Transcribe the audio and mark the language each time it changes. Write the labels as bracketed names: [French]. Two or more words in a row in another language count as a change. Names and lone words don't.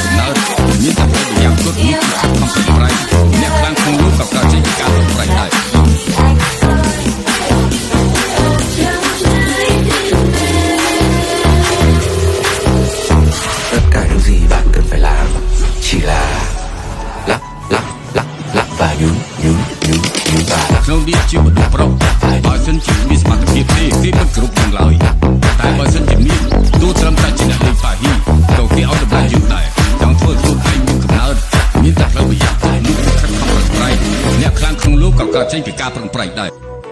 [Khmer] កំណើតមានតែប្រយ័ត្នគាត់នោះគឺខំប្រឹងប្រែងអ្នកខ្លាំងក្នុងលោកក៏កើតចេញពីការប្រឹងប្រែងដែរ [Vietnamese] tất cả những gì bạn cần phải làm chỉ là lắc lắc lắc lắc và nhún và lắc [Khmer] ក្នុងនេះជាមនុស្សប្រុសបើសិនជាមានសមត្ថភាពទេគេមិនគ្រប់យើងឡើយតែបើសិនជាមានទោះត្រឹមតែជាអ្នកលេងប៉ាហ៊ីក៏គេឲ្យតម្លៃយើងដែរចង់ធ្វើខ្លួនឯងមានកំណើតមានតែផ្លូវប្រយ័ត្ននោះគឺខិតខំប្រឹងប្រែងអ្នកខ្លាំងក្នុងលោកក៏កើតចេញពីការប្រឹងប្រែងដែរ